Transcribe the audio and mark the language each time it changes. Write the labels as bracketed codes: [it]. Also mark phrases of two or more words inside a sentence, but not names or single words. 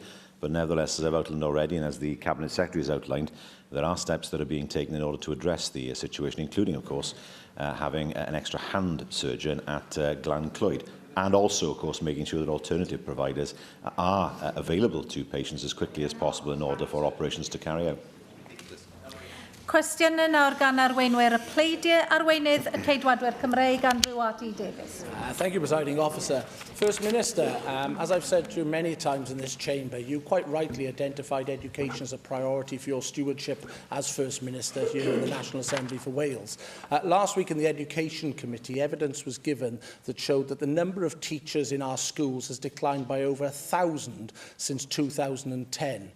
[en] But nevertheless, as I've outlined already, and as the Cabinet Secretary has outlined, there are steps that are being taken in order to address the situation, including, of course, having an extra hand surgeon at Glan-Clwyd, and also, of course, making sure that alternative providers are available to patients as quickly as possible in order for operations to carry out. [cy] Cwestiwn yn nawr gan arweinwyr y pleidiau arweinydd y Ceidwadwyr Cymreig, Andrew R.T. Davies. [en] Thank you, Presiding Officer. First Minister, as I've said to you many times in this chamber, you quite rightly identified education as a priority for your stewardship as First Minister here in the National Assembly for Wales. Last week in the Education Committee, evidence was given that showed that the number of teachers in our schools has declined by over 1,000 since 2010.